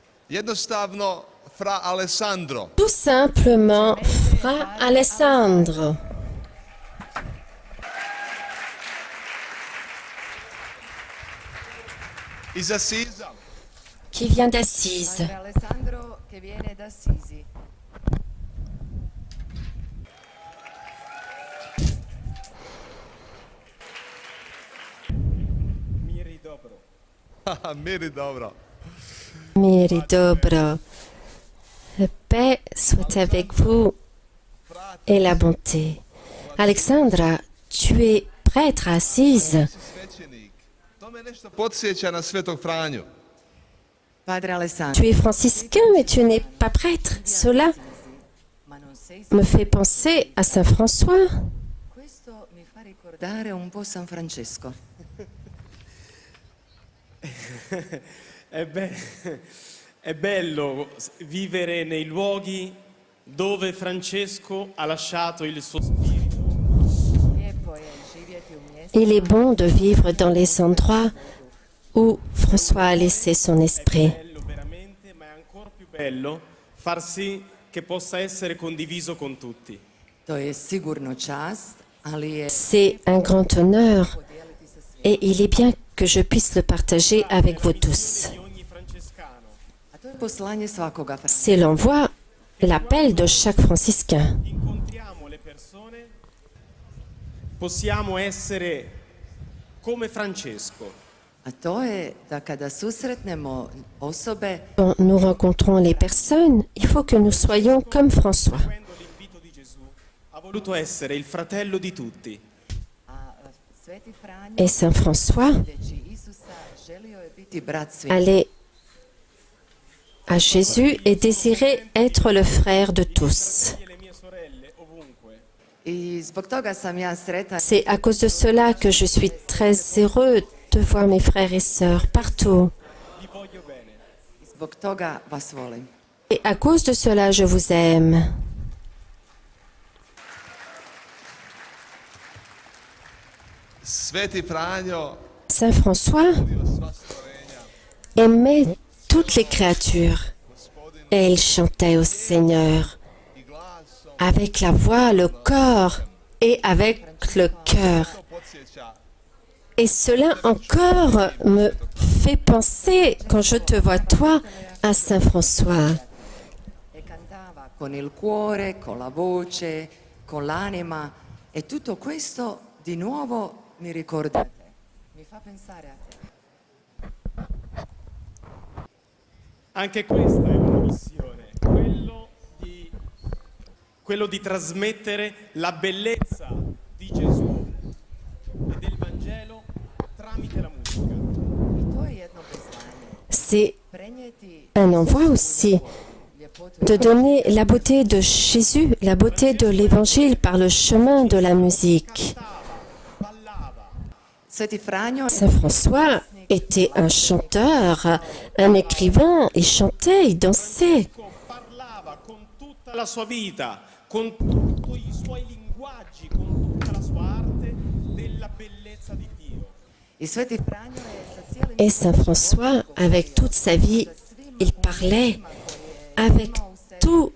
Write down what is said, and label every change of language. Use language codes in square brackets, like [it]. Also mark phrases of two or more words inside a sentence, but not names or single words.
[hr] Jednostavno, fra Alessandro. [fr] Tout simplement, Fra Alessandro, [hr] Iz Assisa. [fr] qui vient d'Assise. [it] Padre Alessandro che viene da Assisi. [hr] Miri dobro. Miri dobro. [fr] La paix soit avec vous et la bonté. Alexandra, tu es prêtre à Assise. [hr] Si svećenik. To me nešto podsjeća na Svetog Franju. Padre Alessandro, [fr] Tu es franciscain, mais tu n'es pas prêtre. Cela [it] ma non sei [fr] me fait penser à Saint François. [it] questo mi fa ricordare un po' San Francesco. È bello vivere nei luoghi dove Francesco ha lasciato il suo spirito. E poi [hr] živjeti u mjestu [fr] Il est bon de vivre dans les endroits où François a laissé son esprit. [it] È bello veramente, ma è ancora più bello far sì che possa essere condiviso con tutti. [hr] to je sigurno čast, ali je [fr] C'est un grand honneur et il est bien que je puisse le partager avec vous tous. [it] Di ogni francescano [hr] a to je poslanje svakoga [fr] C'est l'envoi, l'appel de chaque franciscain. [it] incontriamo le persone, possiamo essere come Francesco. [hr] a to je da kada susretnemo osobe [fr] Quand nous rencontrons les personnes, il faut que nous soyons comme François. [it] Seguendo l'invito di Gesù, ha voluto essere il fratello di tutti. [hr] a Sveti Franjo [fr] Et Saint François [hr] sljedeći Isusa želio je biti brat svih. [fr] allait à Jésus et désirait être le frère de tous. [it] E le mie sorelle ovunque. [hr] I zbog toga sam ja sretan [fr] C'est à cause de cela que je suis très heureux de voir mes frères et sœurs partout. [it] Vi voglio bene. [hr] i zbog toga vas volim. [fr] Et à cause de cela, je vous aime. [hr] Sveti Franjo [fr] Saint François [hr] sva stvorenja. [fr] aimait toutes les créatures et il chantait au Seigneur [hr] I glasom [fr] avec la voix, le corps et avec le cœur. [hr] to podsjeća [fr] Et cela encore me fait penser, quand je te vois toi, à Saint François. [it] E cantava con il cuore, con la voce, con l'anima e tutto questo di nuovo mi ricorda a te. Mi fa pensare a te. Anche questa è una missione, quello di trasmettere la bellezza di Gesù e del Vangelo tramite la musica. [hr] I to je jedno poslanje. [fr] C'est [hr] Prenijeti [fr] un envoi aussi [hr] ljepotu [fr] de donner la beauté de Jésus, la beauté de l'Évangile par le chemin de la musique. [it] Ballava, [hr] Sveti Franjo [fr] Saint François était un chanteur, un écrivain, il chantait, il dansait. [it] parlava con tutta la sua vita, con tutti i suoi linguaggi, con tutta la sua arte della bellezza di Dio. [hr] i Sveti Franjo je sa cijelim [fr] Et Saint François, avec toute sa vie, il parlait avec toutes